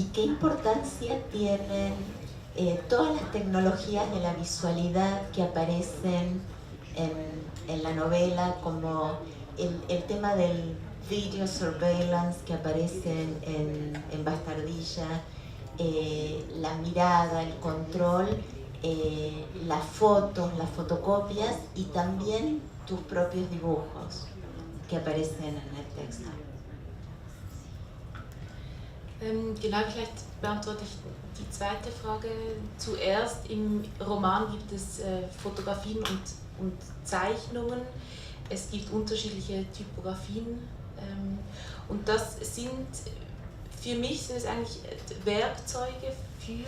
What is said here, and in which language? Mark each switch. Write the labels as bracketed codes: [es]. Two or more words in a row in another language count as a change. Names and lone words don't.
[es] qué importancia tienen todas las tecnologías de la visualidad que aparecen en la novela, como el tema del [en] video surveillance [es] que aparece en Bastardilla, la mirada, el control, las fotos, las fotocopias y también tus propios dibujos que aparecen en el texto. [de] Genau, vielleicht beantworte ich die zweite Frage zuerst. Im Roman gibt es Fotografien und Zeichnungen. Es gibt unterschiedliche Typografien und das sind, für mich sind es eigentlich Werkzeuge für